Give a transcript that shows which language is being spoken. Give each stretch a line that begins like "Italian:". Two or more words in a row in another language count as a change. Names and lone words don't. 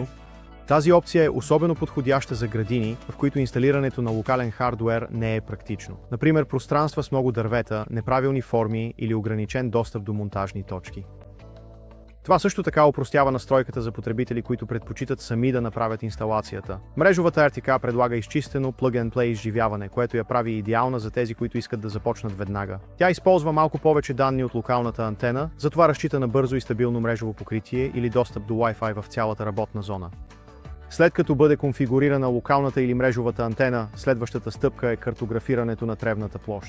Bulgarian: Тази опция е особено подходяща за градини, в които инсталирането на локален хардуер не е практично. Например, пространства с много дървета, неправилни форми или ограничен достъп до монтажни точки. Това също така опростява настройката за потребители, които предпочитат сами да направят инсталацията. Мрежовата RTK предлага изчистено
English: plug-and-play
Bulgarian: изживяване, което я прави идеална за тези, които искат да започнат веднага. Тя използва малко повече данни от локалната антена, затова разчита на бързо и стабилно мрежово покритие или достъп до Wi-Fi в цялата работна зона. След като бъде конфигурирана локалната или мрежовата антена, следващата стъпка е картографирането на тревната площ.